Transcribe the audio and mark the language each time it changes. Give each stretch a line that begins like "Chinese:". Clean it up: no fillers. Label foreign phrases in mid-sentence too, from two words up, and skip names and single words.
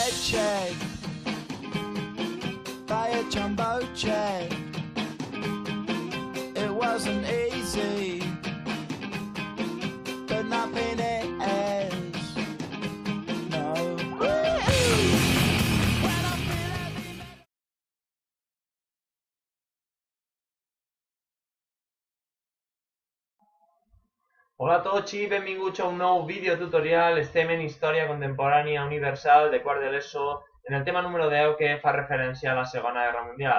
English: check, buy a jumbo jet. It wasn't easy, but nothing is. No.
Catalan: Hola a tots i benvinguts a un nou vídeo tutorial. Estem en Història Contemporània Universal de quart de l'ESO en el tema número 10 que fa referència a la Segona Guerra Mundial.